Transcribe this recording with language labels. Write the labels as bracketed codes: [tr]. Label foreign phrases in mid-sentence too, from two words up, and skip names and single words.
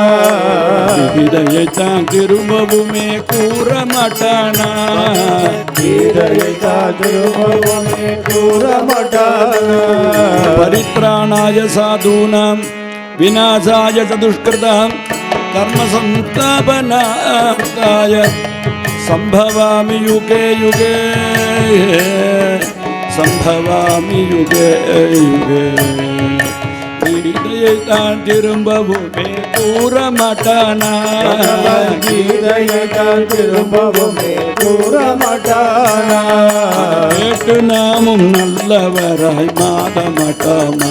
[ta] இதைத்தான் திரும்பவுமே கூற மாட்டானா, கீதையைத்தான் திரும்பவுமே கூற மாட்டானா, [sa] परित्राणाय साधूनाम् विनाशाय चदुष्कृताम् कर्म सन्तापनार्थाय सम्भवामि युगे युगे सम्भवामि युगे युगे. [ta] கீதையைத்தான் திரும்பவுமே கூற மாட்டானா, கீதையைத்தான் திரும்பவுமே கூற மாட்டானா, கேட்டு நாமும் நல்லவராய் மாற மாட்டோமா,